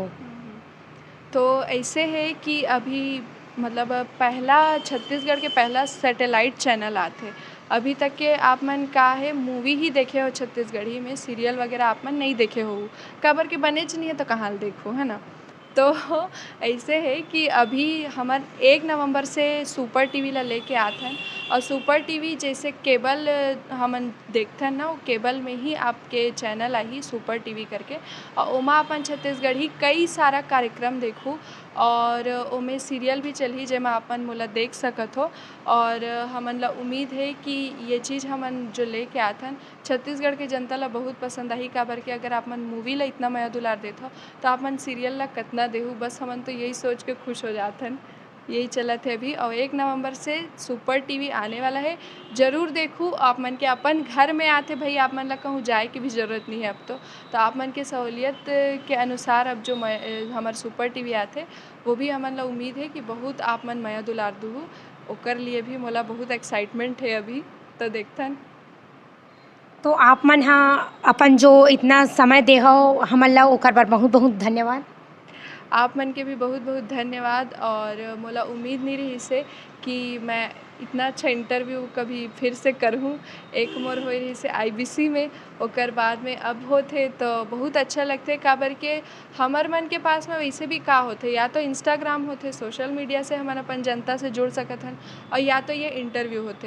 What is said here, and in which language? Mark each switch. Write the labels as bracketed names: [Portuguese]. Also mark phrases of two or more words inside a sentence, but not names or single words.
[Chhattisgarhi] तो ऐसे है कि अभी मतलब पहला छत्तीसगढ़ के पहला [English] satellite channel [Chhattisgarhi] आते, अभी तक के आप मन का है मूवी ही देखे हो छत्तीसगढ़ी में, सीरियल वगैरह आप मन नहीं देखे हो, काबर के बनेच नहीं है तो कहाँ ले देखो, है ना। तो ऐसे है कि अभी हमार 1 नवंबर से सुपर टीवी ला लेके आत हन, और सुपर टीवी जैसे केबल हमन देखते हैं ना, वो केबल में ही आपके चैनल आई सुपर टीवी करके, और ओमा अपन छत्तीसगढ़ी कई सारा कार्यक्रम देखूँ, और ओमे सीरियल भी चलही जेमा अपन मोला देख सकत हो। और हमन ला उम्मीद है कि ये चीज़ हमन जो लेके आत हन छत्तीसगढ़ के जनता ला बहुत पसंद आही, काबर के अगर आप मन मूवी ला इतना माया दुलार देत हो तो आप मन सीरियल ला कतना देहू, बस हमन तो यही सोच के खुश हो जात हन। यही चलत है अभी, और 1 नवंबर से सुपर टीवी आने वाला है, ज़रूर देखूँ। आप मन के अपन घर में आते भाई, आप मन ला कहूँ जाए की भी ज़रूरत नहीं है अब तो आप मन के सहूलियत के अनुसार अब जो हमार सुपर टीवी आते वो भी हमन ला उम्मीद है कि बहुत आप मन माया दुलार दूँ, ओकर लिए भी मोला बहुत एक्साइटमेंट है अभी, तो देखथन। तो आप मन हाँ अपन जो इतना समय दे हो हमन ला ओकर बर बहुत बहुत धन्यवाद। आप मन के भी बहुत बहुत धन्यवाद, और मोला उम्मीद नहीं रही से कि मैं इतना अच्छा इंटरव्यू कभी फिर से करूँ। एक मोर हो रही से IBC में, ओकर बाद में अब होते तो बहुत अच्छा लगते, काबर के हमर मन के पास में वैसे भी का होते, या तो इंस्टाग्राम होते, [English] social media [Chhattisgarhi] से हम अपन जनता से जुड़ सकत हन, और या तो ये इंटरव्यू होते।